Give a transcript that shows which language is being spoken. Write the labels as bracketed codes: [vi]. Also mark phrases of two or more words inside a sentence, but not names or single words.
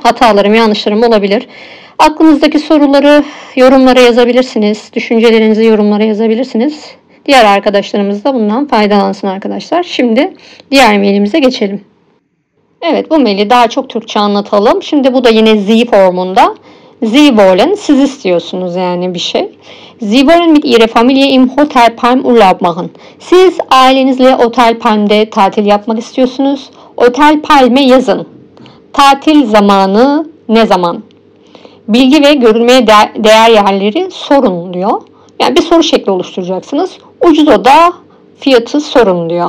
[tr] Hatalarım, yanlışlarım olabilir. Aklınızdaki soruları yorumlara yazabilirsiniz. Düşüncelerinizi yorumlara yazabilirsiniz. Diğer arkadaşlarımız da bundan faydalansın arkadaşlar. Şimdi diğer mailimize geçelim. Evet, bu maili daha çok Türkçe anlatalım. Şimdi bu da yine Sie formunda. [de] Sie wollen, [tr] siz istiyorsunuz yani bir şey. [de] Sie wollen mit ihrer Familie im Hotel Palm Urlaub machen. [tr] Siz ailenizle Otel Palm'de tatil yapmak istiyorsunuz. Otel Palm'e yazın. Tatil zamanı ne zaman? Bilgi ve görülmeye değer yerleri sorun diyor. Yani bir soru şekli oluşturacaksınız. Ucuz oda fiyatı sorun diyor.